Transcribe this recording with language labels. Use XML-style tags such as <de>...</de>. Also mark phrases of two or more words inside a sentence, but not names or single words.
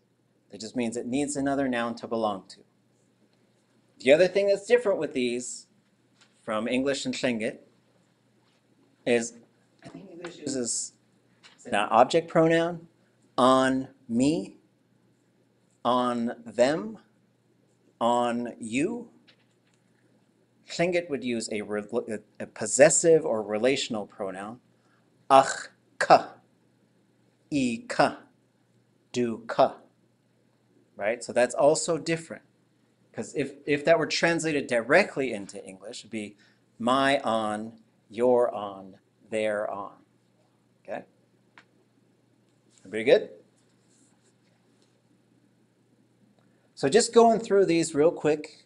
<en>That just means it needs another noun to belong to. The other thing that's different with these from English and Tlingit is, I think English uses an object pronoun, on me, on them, on you. Tlingit would use a possessive or relational pronoun,</en> <tli>ach ka, I ka, do ka,</tli> <en>right? So that's also different. Because if that were translated directly into English, it'd be my on, your on, their on. Okay? Everybody good? So just going through these real quick.</en>